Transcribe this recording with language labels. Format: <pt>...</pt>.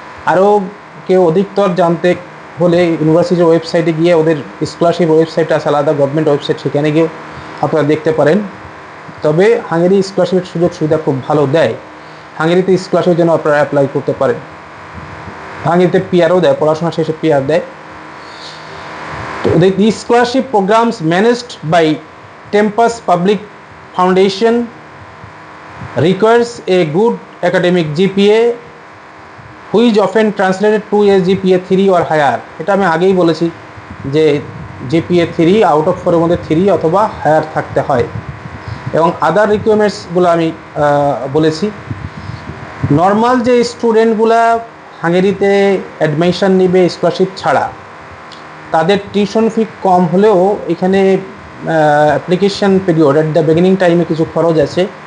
<bn>আরও কেউ অধিকতর জানতে হলে ইউনিভার্সিটির ওয়েবসাইটে গিয়ে, ওদের স্কলারশিপ ওয়েবসাইট আছে আলাদা, গভর্নমেন্ট ওয়েবসাইট, সেখানে গিয়েও আপনারা দেখতে পারেন। তবে হাঙ্গেরি স্কলারশিপের সুযোগ সুবিধা খুব ভালো দেয়। হাঙ্গেরিতে স্কলারশিপের জন্য আপনারা অ্যাপ্লাই করতে পারেন। হাঙ্গেরিতে পিআরও দেয়, পড়াশোনা শেষে পিআর দেয়।</bn> <en>তো the scholarship programs managed by Tempus Public Foundation requires a good academic GPA which often translated to a GPA 3 or higher।</en> <bn>এটা আমি আগেই বলেছি যে GPA 3 আউট অফ 4 এর মধ্যে 3 অথবা হায়ার থাকতে হয়, এবং আদার রিকোয়ারমেন্টসগুলো আমি বলেছি। নর্মাল যে স্টুডেন্টগুলা হাঙ্গেরিতে অ্যাডমিশন নেবে স্কলারশিপ ছাড়া, তাদের টিউশন ফি কম হলেও এখানে application period at the beginning টাইমে কিছু খরচ আছে।</bn>